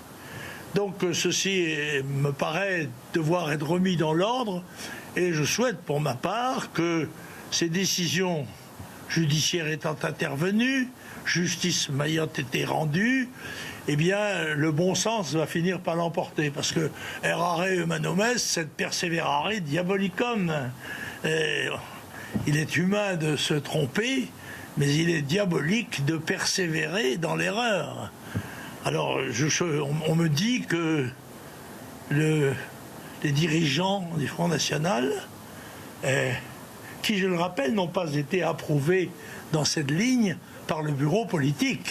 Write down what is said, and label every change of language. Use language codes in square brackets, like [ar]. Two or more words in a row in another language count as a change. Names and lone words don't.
[fr] Donc ceci me paraît devoir être remis dans l'ordre et je souhaite pour ma part que ces décisions judiciaires étant intervenues, justice m'ayant été rendue, eh bien, le bon sens va finir par l'emporter. Parce que [la] errare humanum est, sed perseverare diabolicum. [fr] Il est humain de se tromper, mais il est diabolique de persévérer dans l'erreur. Alors, on me dit que les dirigeants du Front National, qui, je le rappelle, n'ont pas été approuvés dans cette ligne par le bureau politique.